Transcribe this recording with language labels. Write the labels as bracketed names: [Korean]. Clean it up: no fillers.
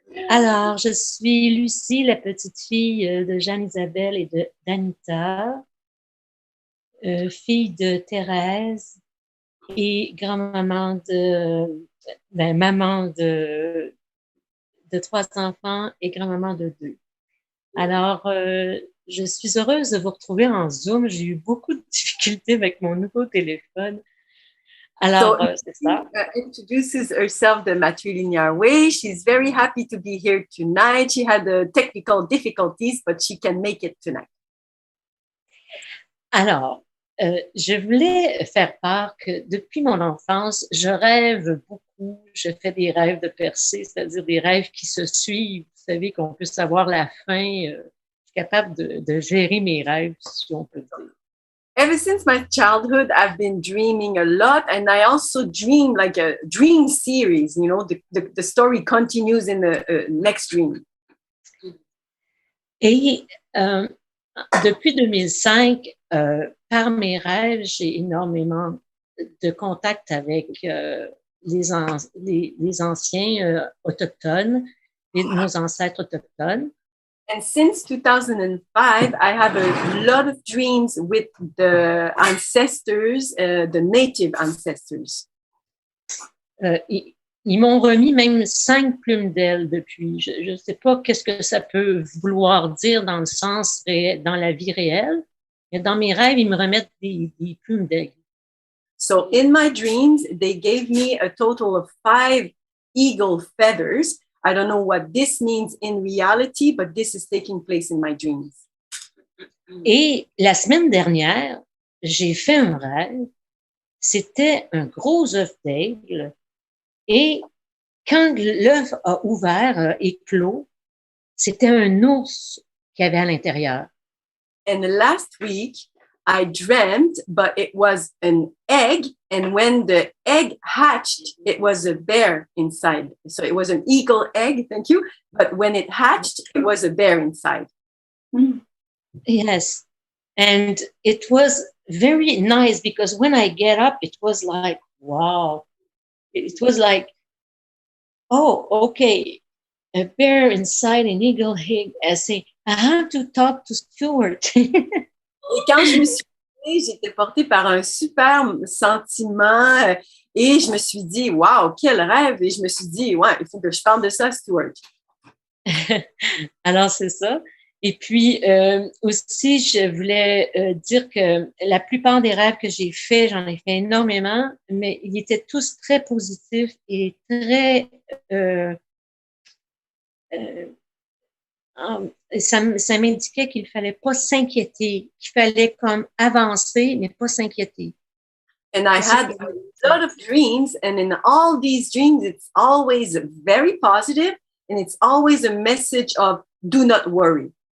[French] Alors, je suis Lucie, la petite fille de Jeanne-Isabelle et d'Anita, fille de Thérèse et grand-maman maman de 3 enfants et grand-maman de 2. Alors, je suis heureuse de vous retrouver en Zoom. J'ai eu beaucoup de difficultés avec mon nouveau téléphone. Alors, c'est ça. [English] Introduces herself the matrilinear way. She's very happy to be here tonight. She had technical difficulties, but she can make it tonight. [French] Alors, je voulais faire part que depuis mon enfance, je rêve beaucoup. Je fais des rêves de percée, c'est-à-dire des rêves qui se suivent. Vous savez qu'on peut savoir la fin. Je suis capable de gérer mes rêves, si on peut dire. [English] Ever since my childhood, I've been dreaming a lot, and I also dream like a dream series. You know, the story continues in the next dream. [French] Et depuis 2005, par mes rêves, j'ai énormément de contact avec les anciens autochtones, nos ancêtres autochtones. [English] And since 2005, I have a lot of dreams with the ancestors, the native ancestors. [French] Ils m'ont remis même 5 plumes d'ailes depuis. Je ne sais pas qu'est-ce que ça peut vouloir dire dans le sens dans la vie réelle, mais dans mes rêves, ils me remettent des plumes d'aigle. [English] So in my dreams, they gave me a total of 5 eagle feathers. I don't know what this means in reality, but this is taking place in my dreams. [French] Et la semaine dernière, j'ai fait un rêve. C'était un gros œuf d'aigle. Et quand l'œuf a ouvert, éclos, c'était un ours qu'il y avait à l'intérieur. [English] And last week, I dreamt, but it was an egg. And when the egg hatched, it was a bear inside. So it was an eagle egg, thank you. But when it hatched, it was a bear inside. Yes. And it was very nice because when I get up, it was like, wow. It was like, oh, okay. A bear inside an eagle egg. I say, I have to talk to Stuart. [French] Et quand je me suis levée, j'étais portée par un super sentiment et je me suis dit, wow, quel rêve! Et je me suis dit, ouais, il faut que je parle de ça à Stuart. Alors, c'est ça. Et puis, aussi, je voulais dire que la plupart des rêves que j'ai faits, j'en ai fait énormément, mais ils étaient tous très positifs et très... ça m'indiquait qu'il fallait pas s'inquiéter, qu'il fallait comme avancer, mais pas s'inquiéter. [English] And I had a lot of dreams, and in all these dreams, it's always very positive, and it's always a message of do not worry.